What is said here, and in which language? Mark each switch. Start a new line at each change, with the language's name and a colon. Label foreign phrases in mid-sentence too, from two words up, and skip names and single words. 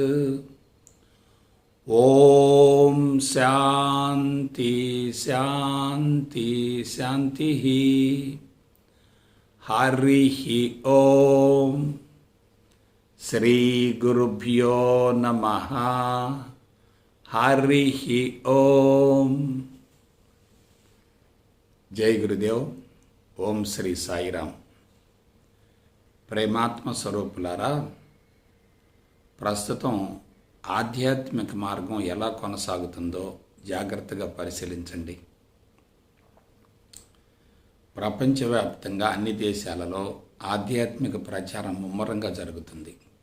Sanskrit: ओम शांति शांति शांति। हरिः ओम। श्री गुरुभ्यो नमः। हरिः ओम। जय गुरुदेव। ఓం శ్రీ సాయిరామ్।
Telugu: ప్రేమాత్మ స్వరూపులారా, ప్రస్తుతం ఆధ్యాత్మిక మార్గం ఎలా కొనసాగుతుందో జాగ్రత్తగా పరిశీలించండి. ప్రపంచవ్యాప్తంగా అన్ని దేశాలలో ఆధ్యాత్మిక ప్రచారం ముమ్మరంగా జరుగుతుంది.